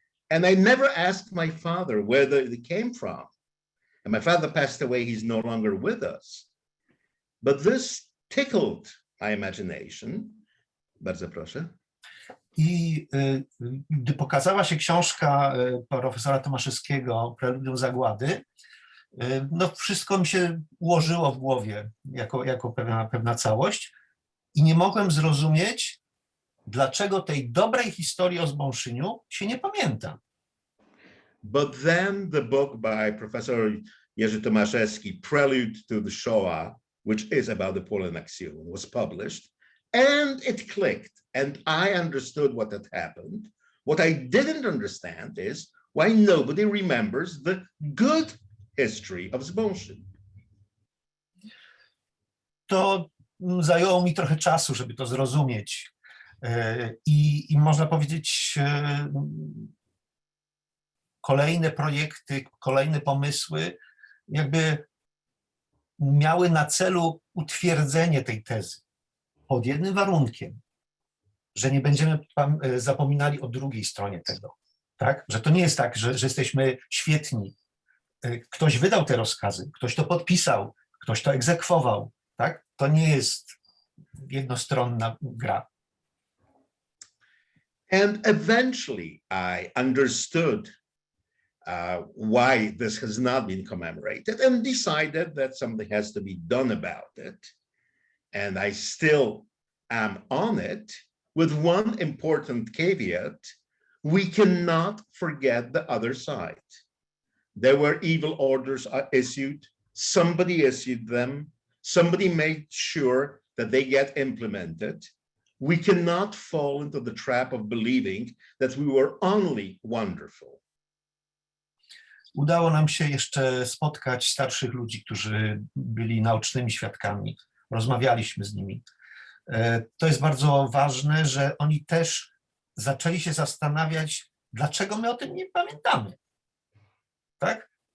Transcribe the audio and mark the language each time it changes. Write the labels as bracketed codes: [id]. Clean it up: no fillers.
[en] And I never asked my father where they came from. And my father passed away, he's no longer with us. But this tickled my imagination. [pl] Bardzo proszę. I gdy pokazała się książka profesora Tomaszewskiego, Preludium Zagłady, no wszystko mi się ułożyło w głowie jako pewna całość i nie mogłem zrozumieć, dlaczego tej dobrej historii o Zbąszyniu się nie pamięta. [en] But then the book by Professor Jerzy Tomaszewski, Prelude to the Shoah, which is about the Poland Action, was published, and it clicked, and I understood what had happened. What I didn't understand is why nobody remembers the good history of Zbaszyn. [pl] To zajęło mi trochę czasu, żeby to zrozumieć. I można powiedzieć, kolejne projekty, kolejne pomysły jakby miały na celu utwierdzenie tej tezy pod jednym warunkiem, że nie będziemy zapominali o drugiej stronie tego, tak? Że to nie jest tak, że jesteśmy świetni. Ktoś wydał te rozkazy, ktoś to podpisał, ktoś to egzekwował, tak? To nie jest jednostronna gra. [en] And eventually I understood why this has not been commemorated and decided that something has to be done about it. And I still am on it with one important caveat: we cannot forget the other side. There were evil orders issued, somebody issued them, somebody made sure that they get implemented. we cannot fall into the trap of believing that we were only wonderful. [pl] Udało nam się jeszcze spotkać starszych ludzi, którzy byli naocznymi świadkami. Rozmawialiśmy z nimi. To jest bardzo ważne, że oni też zaczęli się zastanawiać, dlaczego my o tym nie pamiętamy. Tak?